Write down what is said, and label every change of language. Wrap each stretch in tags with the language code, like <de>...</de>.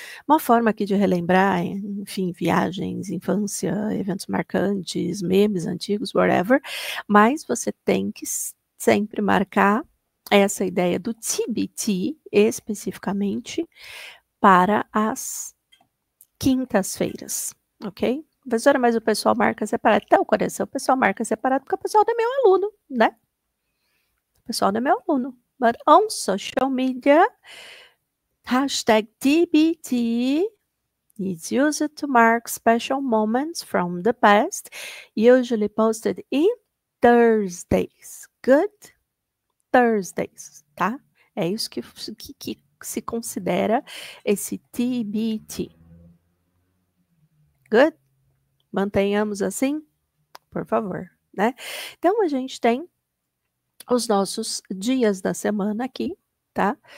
<pt>Uma forma aqui de relembrar, enfim, viagens, infância, eventos marcantes, memes antigos, whatever, mas você tem que sempre marcar essa ideia do TBT, especificamente, para as quintas-feiras, ok? Professora, mas o pessoal marca separado. Então, coração, o pessoal marca separado porque o pessoal não é meu aluno, né? O pessoal não é meu aluno.</pt> <en>But on social media, hashtag TBT is used to mark special moments from the past, usually posted in Thursdays. Good Thursdays, tá?</en> <pt>É isso que se considera esse TBT. Good? Mantenhamos assim, por favor, né? Então, a gente tem os nossos dias da semana aqui, tá?</pt>